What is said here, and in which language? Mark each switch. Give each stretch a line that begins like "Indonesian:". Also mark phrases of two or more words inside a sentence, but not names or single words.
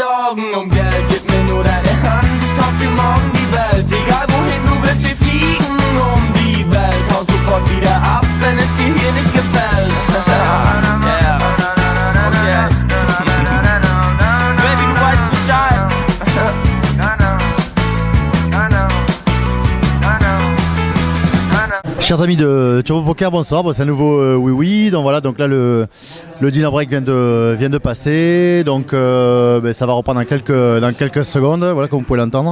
German: Sorgen um Geld, gib mir nur deine Hand. Ich kauf dir morgen die Welt, egal wohin du willst, wir fliegen um die Welt. Hau sofort wieder ab, wenn es dir hier nicht gefällt.
English: Yeah. Okay. Baby,
German: du weißt Bescheid.
French: Chers amis de Turbo Poker, bonsoir, c'est un nouveau Oui Oui. Donc voilà, donc là le
English: dinner break
French: vient de passer, donc ça va reprendre dans quelques secondes, voilà, comme vous pouvez l'entendre.